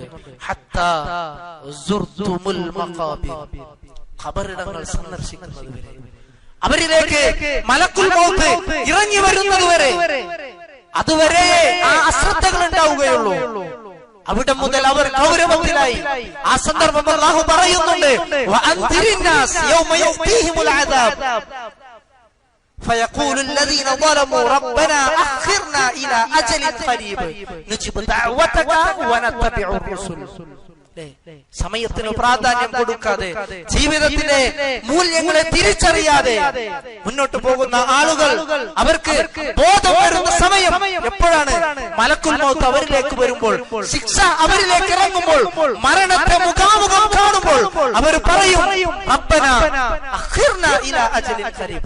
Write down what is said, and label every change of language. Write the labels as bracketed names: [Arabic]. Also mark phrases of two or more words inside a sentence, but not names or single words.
[Arabic] حتى زرتم المقابر, [Malayalam] ഖബറിടങ്ങൾ സന്ദർശിക്കുന്നത് വരെ, അവരിലേക്ക് [Arabic] ملك الموت [Malayalam] ഇറങ്ങി വരുന്നത് വരെ, അതുവരെ ആ അശ്രദ്ധകൾ ഉണ്ടാവുകയുള്ളൂ. അവിടെ മുതൽ അവർ ഗൗരവത്തിലായി. ആ സന്ദർഭം അല്ലാഹു പറയുന്നുണ്ട്, [Arabic] وأنذر الناس يوم يأتيهم العذاب فيقول الذين ظلموا ربنا أخرنا إلى أجل قريب نجب دعوتك ونتبع الرسل. [Malayalam] സമയത്തിന് പ്രാധാന്യം കൊടുക്കാതെ, ജീവിതത്തിലെ മൂല്യങ്ങളെ തിരിച്ചറിയാതെ മുന്നോട്ട് പോകുന്ന ആളുകൾ, അവർക്ക് ബോധം വരുന്ന സമയം എപ്പോഴാണ്? [Arabic] ملك الموت [Malayalam] അവരിലേക്ക് വരുമ്പോൾ, ശിക്ഷ അവരിലേക്ക് ഇറങ്ങുമ്പോൾ, മരണത്തെ മുഖാമുഖം കാണുമ്പോൾ അവർ പറയും, [Arabic] ربنا أخرنا إلى أجل قريب.